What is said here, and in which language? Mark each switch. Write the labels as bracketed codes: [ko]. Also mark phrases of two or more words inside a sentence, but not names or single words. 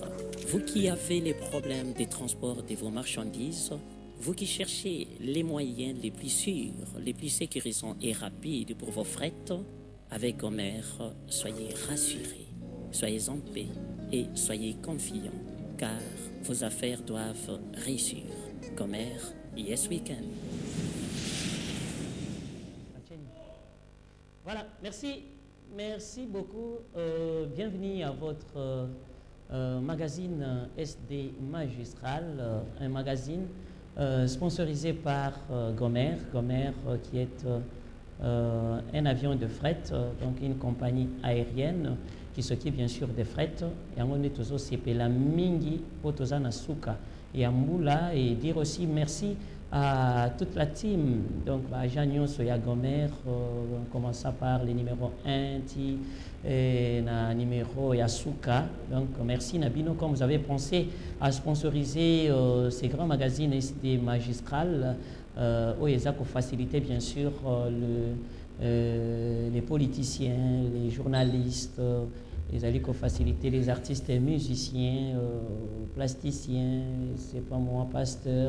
[fr] Vous qui avez les problèmes de transport de vos marchandises, vous qui cherchez les moyens les plus sûrs, les plus sécurisants et rapides pour vos fret, avec Gomer, soyez rassurés, soyez en paix et soyez confiants, car vos affaires doivent réussir. Gomer, [en] yes we can. [fr] Voilà, merci beaucoup. Bienvenue à votre magazine SD Magistral, un magazine sponsorisé par Gomer. Gomer qui est un avion de fret, donc une compagnie aérienne qui s'occupe bien sûr des fret. Et on est toujours la mingi potoza nasuka et amboula, et dire aussi merci à toute la team, donc Jagnon Soya Gomer, en commençant par le numéro 1, et le numéro Yasuka. Donc merci Nabino, comme vous avez pensé à sponsoriser ces grands magazines SD Magistral, où ils ont facilité bien sûr les politiciens, les journalistes, ils allaient faciliter les artistes et musiciens, plasticiens, c'est pas moi, pasteurs.